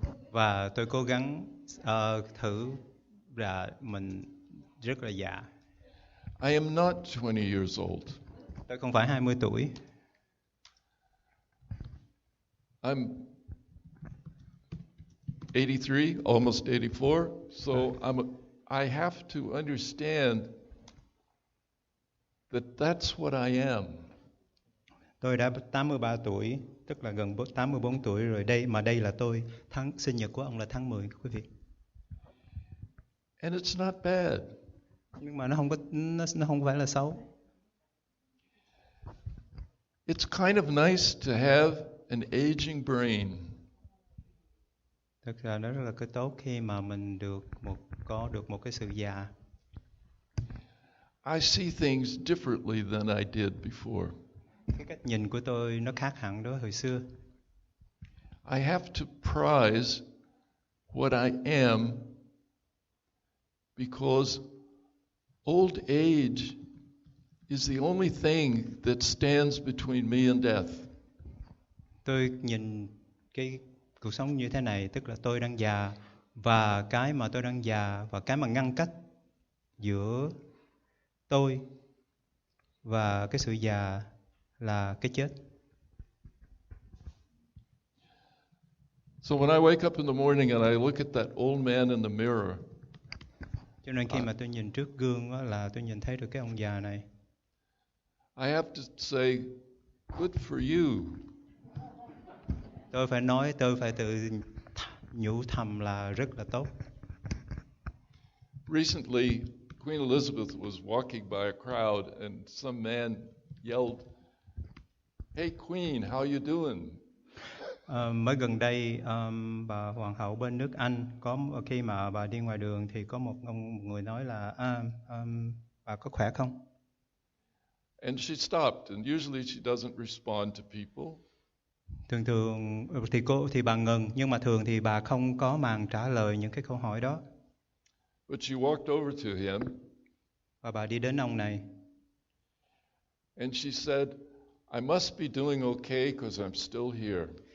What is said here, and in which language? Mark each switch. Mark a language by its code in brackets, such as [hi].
[vi] Và tôi cố gắng thử là mình rất là già. [en] I am not 20 years old. [vi] Tôi không phải 20 tuổi. [en] I'm 83, almost 84. So I have to understand that that's what I am. [vi] Tôi đã 83 tuổi, tức là gần 84 tuổi rồi đây là tôi. Sinh nhật của ông là tháng 10 quý vị. [en] And it's not bad. [vi] Nhưng mà nó không phải là xấu. [en] It's kind of nice to have an aging brain. [vi] Thực ra nó rất là cái tốt khi mà mình có được một cái sự già. [en] I see things differently than I did before. [vi] Cái cách nhìn của tôi nó khác hẳn đó hồi xưa. [en] I have to prize what I am because old age is the only thing that stands between me and death. [vi] Tôi nhìn cái cuộc sống như thế này, tức là tôi đang già và cái mà tôi đang già và cái mà ngăn cách giữa tôi và cái sự già là cái chết. [en] So when I wake up in the morning and I look at that old man in the mirror, [vi] cho nên khi mà tôi nhìn trước gương đó là tôi nhìn thấy được cái ông già này. [en] I have to say, good for you. [vi] Tôi phải tự nhủ thầm là rất là tốt. [en] Recently, Queen Elizabeth was walking by a crowd and some man yelled, "Hey Queen, how you doing?" [vi] Mới gần đây bà hoàng hậu bên nước Anh khi mà bà đi ngoài đường thì có một người nói là bà có khỏe không? [en] And she stopped, and usually she doesn't respond to people. [vi] Thường thì bà ngừng, nhưng mà thường thì bà không có màng trả lời những cái câu hỏi đó. [en] But she walked over to him. [vi] Và bà đi đến ông này. [en] And she said, "I must be doing okay because I'm still here."